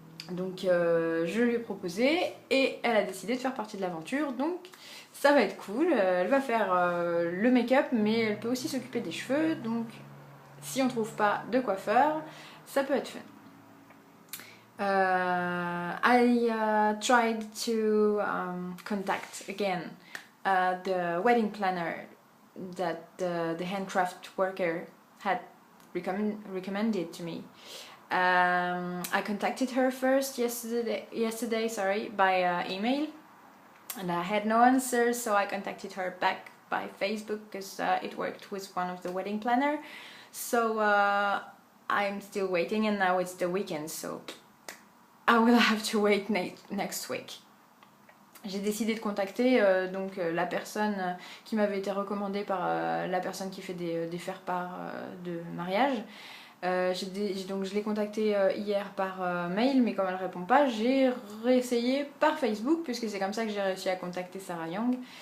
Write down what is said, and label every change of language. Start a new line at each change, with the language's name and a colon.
French: Donc je lui ai proposé et elle a décidé de faire partie de l'aventure, donc ça va être cool. Elle va faire le make-up mais elle peut aussi s'occuper des cheveux, donc si on trouve pas de coiffeur, ça peut être fun.
English: I tried to contact again the wedding planner that the handcraft worker had recommended to me. I contacted her first yesterday by email, and I had no answer, so I contacted her back by Facebook because it worked with one of the wedding planner. So I'm still waiting, and now it's the weekend, so I will have to wait next week.
French: J'ai décidé de contacter donc la personne qui m'avait été recommandée par la personne qui fait des faire-part de mariage. Donc je l'ai contactée hier par mail, mais comme elle ne répond pas, j'ai réessayé par Facebook, puisque c'est comme ça que j'ai réussi à contacter Sarah Young.